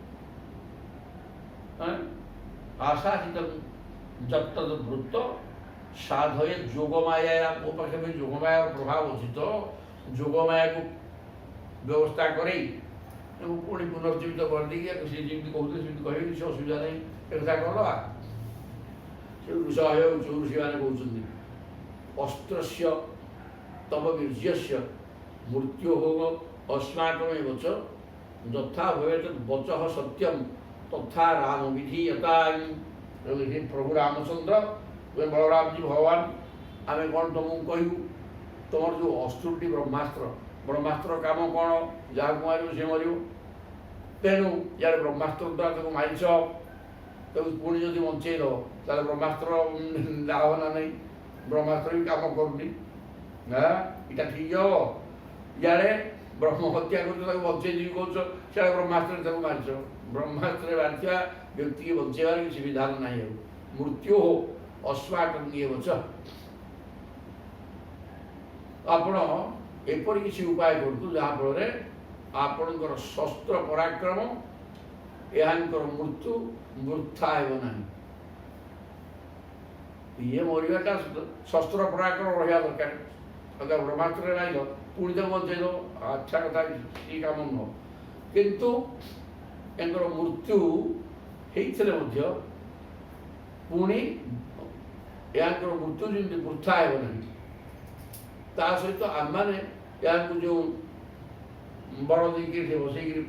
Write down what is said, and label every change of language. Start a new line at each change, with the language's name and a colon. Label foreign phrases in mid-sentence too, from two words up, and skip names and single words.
Sanskrit: ଆଶାସିତ ଯତ୍ ବୃତ୍ତ ସାଧୟେ
Odia: ଯୋଗମାୟା ମୋ ପାଖରେ ବି ଯୋଗମାୟାର ପ୍ରଭାବ ଅଛି ତ ଯୋଗମାୟାକୁ ବ୍ୟବସ୍ଥା କରେଇ ତାକୁ ପୁଣି ପୁନର୍ଜୀବିତ କରିଦେଇକି ସେ ଯେମିତି କହୁଥିଲେ ସେମିତି କହିବେ କିଛି ଅସୁବିଧା ନାହିଁ ଏ କଥା କରିଦେବା ସେ ଋଷିମାନେ କହୁଛନ୍ତି
Sanskrit: ଅସ୍ତ୍ରସ୍ୟ ତବ ବୀର୍ଯ୍ୟସ୍ୟ ମୃତ୍ୟୋଃ अस्माकमेव च ଯଥା ଭବେତ୍ ବଚଃ ସତ୍ୟମ୍ ତଥା ରାମ ବିଧୀୟତା
Odia: ପ୍ରଭୁ ରାମଚନ୍ଦ୍ର ବଳରାମଜୀ ଭଗବାନ ଆମେ କ'ଣ ତୁମକୁ କହିବୁ ତୁମର ଯେଉଁ ଅସ୍ତ୍ରଟି ବ୍ରହ୍ମାସ୍ତ୍ର କାମ କ'ଣ ଯାହାକୁ ମାରିବ ସେ ମରିବ ତେଣୁ ଇଆଡ଼େ ବ୍ରହ୍ମାସ୍ତ୍ର ଦ୍ୱାରା ତାକୁ ମାରିଛ ତାକୁ ପୁଣି ଯଦି ବଞ୍ଚେଇ ଦେବ ତାହେଲେ ବ୍ରହ୍ମାସ୍ତ୍ର ଲାଭ ନା ନାହିଁ ବ୍ରହ୍ମାସ୍ତ୍ର ବି କାମ କରୁନି ଏଇଟା ଠିକ୍ ହେବ ଇଆଡ଼େ ବ୍ରହ୍ମ ହତ୍ୟା କରୁଛ ତାକୁ ବଞ୍ଚେଇ ଯିବି କହୁଛ ସେଆଡ଼େ ବ୍ରହ୍ମାସ୍ତ୍ରରେ ତାକୁ ମାରିଛ ବ୍ରହ୍ମାସ୍ତ୍ରରେ ମାରିଥିବା ବ୍ୟକ୍ତିକି ବଞ୍ଚେଇବାର କିଛି ବିଧାନ ନାହିଁ ଆଉ ମୃତ୍ୟୁ ହଉ
Sanskrit: अस्माकं एव च
Odia: ଆପଣ ଏପରି କିଛି ଉପାୟ କରନ୍ତୁ ଯାହାଫଳରେ ଆପଣଙ୍କର ଶସ୍ତ୍ର ପରାକ୍ରମ ଏହାଙ୍କର ମୃତ୍ୟୁ ବୃଥା ହେବ ନାହିଁ ଇଏ ମରିବାଟା ଶସ୍ତ୍ର ପରାକ୍ରମ ରହିବା ଦରକାର ବ୍ରହ୍ମାସ୍ତ୍ରରେ ନାଇଲ ପୁଣି ତାକୁ ବଞ୍ଚେଇ ଦେବ ଆଚ୍ଛା କଥା ଏ କାମ ନୁହଁ କିନ୍ତୁ ତାଙ୍କର ମୃତ୍ୟୁ ହେଇଥିଲେ ମଧ୍ୟ ପୁଣି ଏହାଙ୍କର ମୃତ୍ୟୁ ଯେମିତି ବୃଥା ହେବ ନାହିଁ ତା ସହିତ ଆମମାନେ ଏହାକୁ ଯେଉଁ ବଳ ଦେଇକିରି ବସେଇକିରି